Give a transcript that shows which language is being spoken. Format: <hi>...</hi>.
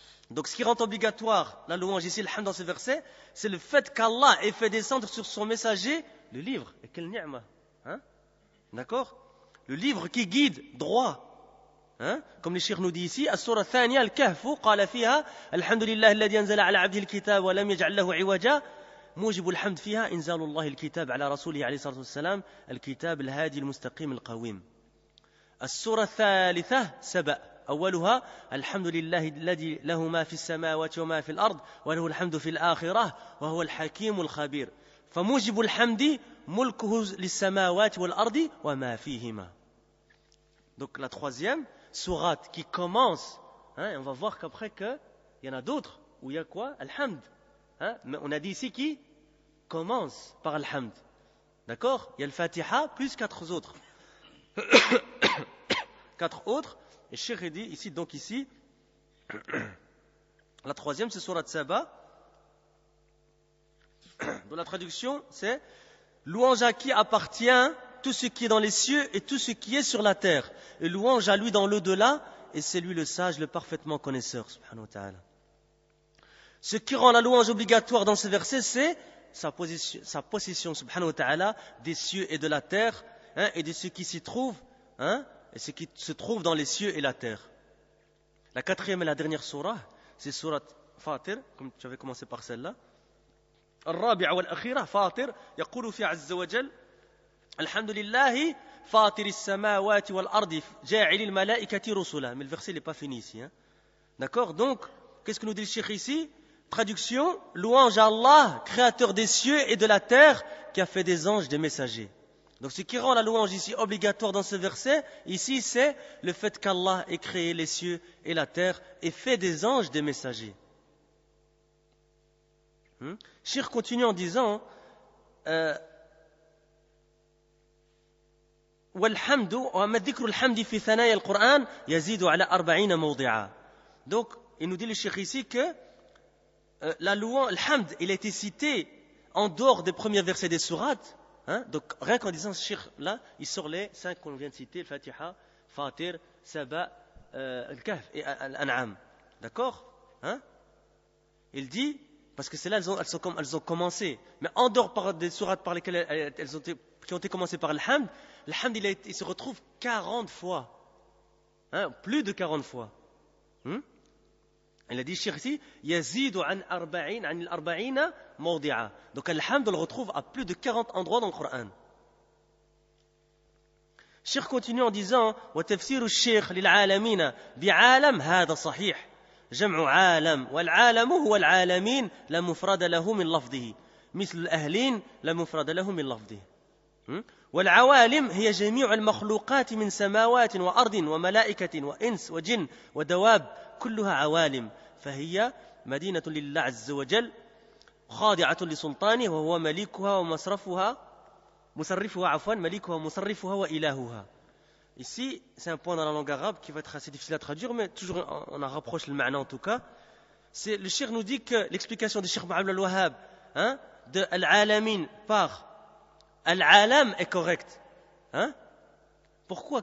<fr>Donc ce qui rend obligatoire la louange ici, le hamd dans ce verset, c'est le fait qu'Allah ait fait descendre sur son messager le livre. Et quelle ni'ma. Hein? D'accord? Le livre qui guide droit. Hein? Comme le cheikh nous dit ici,</fr> <ar>السورة الثانية الكهف قال فيها الحمد لله الذي أنزل على عبده الكتاب ولم يجعل له عوجا موجب الحمد فيها إنزال الله الكتاب على رسوله عليه الصلاة والسلام الكتاب الهادي المستقيم القويم. السورة الثالثة سبأ أولها الحمد لله الذي له ما في السماوات وما في الأرض وله الحمد في الآخرة وهو الحكيم الخبير فموجب الحمد ملكه للسماوات والأرض وما فيهما.</ar> <fr>Donc la troisième sourate qui commence, et on va voir qu'après qu'il y en a d'autres où il y a quoi? Al-Hamd. Mais on a dit ici qui commence par Al-Hamd. D'accord? Il y a le Fatiha plus 4 autres. 4 autres. Et Cheikh dit ici, donc ici, la troisième c'est Surat Saba, dont la traduction c'est louange à qui appartient tout ce qui est dans les cieux et tout ce qui est sur la terre. Et louange à lui dans l'au-delà, et c'est lui le sage, le parfaitement connaisseur, subhanahu wa ta'ala. Ce qui rend la louange obligatoire dans ce verset, c'est sa possession, subhanahu wa ta'ala, des cieux et de la terre, et de ce qui s'y trouve, et ce qui se trouve dans les cieux et la terre. La quatrième et la dernière surah, c'est surat Fatir, comme tu avais commencé par celle-là.</fr> <ar>الرابعة والأخيرة فاطر يقول في عز وجل الحمد لله فاطر السماوات والأرض جاعل الملائكة رسلا.</ar> <fr>Mais le verset n'est pas fini ici. D'accord? Donc, qu'est-ce que nous dit le Cheikh ici? Traduction, louange à Allah, créateur des cieux et de la terre, qui a fait des anges des messagers. Donc ce qui rend la louange ici obligatoire dans ce verset, ici c'est le fait qu'Allah ait créé les cieux et la terre et fait des anges des messagers. Cheikh continue en disant</fr> <ar>والحمد وما ذكر الحمد في ثنايا القرآن يزيد على 40 موضعا.</ar> <fr>Donc il nous dit le Cheikh ici que la louange, le hamd, il a été cité en dehors des premiers versets des sourates. Donc rien qu'en disant Cheikh là, il sort les 5 qu'on vient de citer, le Fatiha, Fatir, Saba, Al-Kahf et Al-An'am. D'accord? Il dit parce que c'est là elles ont commencé. Mais en dehors des sourates par lesquelles qui ont été commencées par le hamd il se retrouve 40 fois. Plus de 40 fois. Il a dit Cheikh ici,</fr> <ar>Yazidu an al-arba'ina mawdi'a.</ar> <fr>Donc al-hamd on le retrouve à plus de 40 endroits dans le Coran. Cheikh continue en disant</fr> <ar>وتفسير الشيخ للعالمين بعالم هذا صحيح. جمع عالم والعالم هو العالمين لا مفرد له من لفظه مثل الأهلين لا مفرد له من لفظه. والعوالم هي جميع المخلوقات من سماوات وأرض وملائكة وإنس وجن ودواب كلها عوالم فهي مدينة لله عز وجل خاضعة لسلطانه وهو مليكها ومصرفها مليكها ومصرفها وإلهها.</ar> <fr>Ici, c'est un point dans la langue arabe qui va être assez difficile à traduire, mais toujours on en rapproche le ma'na en tout cas. Le Cheikh nous dit que l'explication de Cheikh Muhammad al-Wahhab de Al-Alamin par Al-Alam est correcte. Pourquoi?</fr>